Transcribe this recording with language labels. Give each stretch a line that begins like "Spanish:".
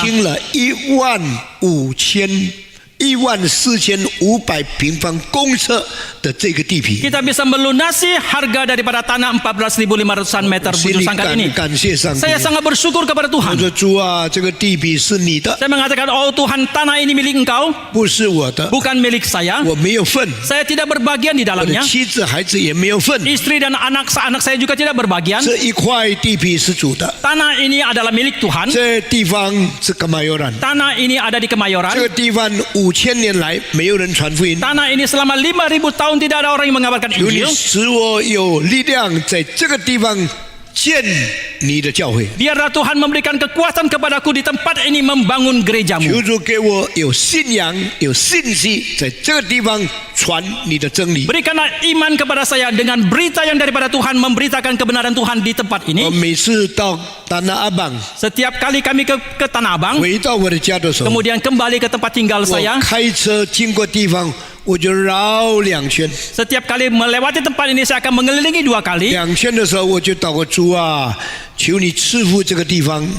Chinese: 清了14500平方公尺的这个地皮。
Indonesian: Kita bisa melunasi harga daripada tanah 14.500 meter
Chinese: 心
Indonesian: bujur
Chinese: 里
Indonesian: sangkar ini.
Chinese: 感谢上帝。
Indonesian: Saya sangat bersyukur kepada
Chinese: 我
Indonesian: Tuhan.
Chinese: 说主啊，这个地皮是你的，
Indonesian: Saya mengatakan, oh Tuhan, tanah ini milik Engkau,
Chinese: 不是我的，
Indonesian: bukan milik saya.
Chinese: 我没有份，
Indonesian: Saya tidak berbagian di
Chinese: 我的
Indonesian: dalamnya.
Chinese: 妻子孩子也没有份。
Indonesian: Istri dan anak saya juga tidak berbagian.
Chinese: 这一块地皮是主的，
Indonesian: Tanah ini adalah milik Tuhan.
Chinese: 这地方是干嘛有人？
Indonesian: Tanah ini ada di
Chinese: 这
Indonesian: Kemayoran.
Chinese: 个地方5000年来没有人传福音。
Indonesian: Tanah ini selama 5.000 tahun tidak ada orang yang mengabarkan
Chinese: 求你
Indonesian: Injil.
Chinese: 使我有力量，在这个地方建你的教会。
Indonesian: Biarlah Tuhan memberikan kekuatan kepadaku di tempat ini membangun gerejamu.
Chinese: 求主给我有信仰、有信息，在这个地方传你的真理。
Indonesian: Berikanlah iman kepada saya dengan berita yang daripada Tuhan, memberitakan kebenaran Tuhan di tempat ini.
Chinese: 每次到达那阿邦，
Indonesian: Setiap kali kami ke Tanah Abang,
Chinese: 回到我的家的时候，
Indonesian: kemudian kembali ke tempat tinggal
Chinese: 我
Indonesian: saya,
Chinese: 开车经过地方，我就绕2圈。
Indonesian: setiap kali melewati tempat ini saya akan mengelilingi 2 kali.
Chinese: 2圈的时候，我就祷告主啊，求你赐福这个地方。